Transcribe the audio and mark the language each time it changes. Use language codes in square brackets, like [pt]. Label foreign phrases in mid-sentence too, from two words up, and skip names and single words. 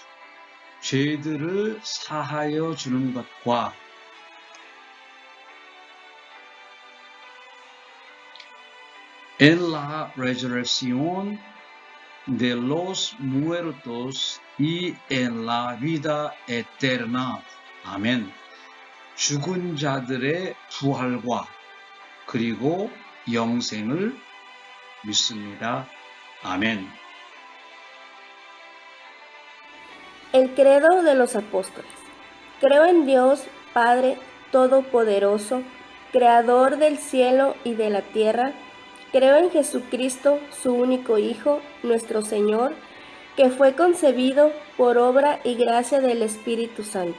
[ko] 죄들을 사하여 주는 것과 [es] en la resurrección de los muertos y en la vida eterna. [ko] 아멘. 죽은 자들의 부활과 그리고 영생을 믿습니다. 아멘. [es] El credo de los apóstoles. Creo en Dios, Padre Todopoderoso, Creador del cielo y de la tierra. Creo en Jesucristo, su único Hijo, nuestro Señor, que fue concebido por obra y gracia del Espíritu Santo.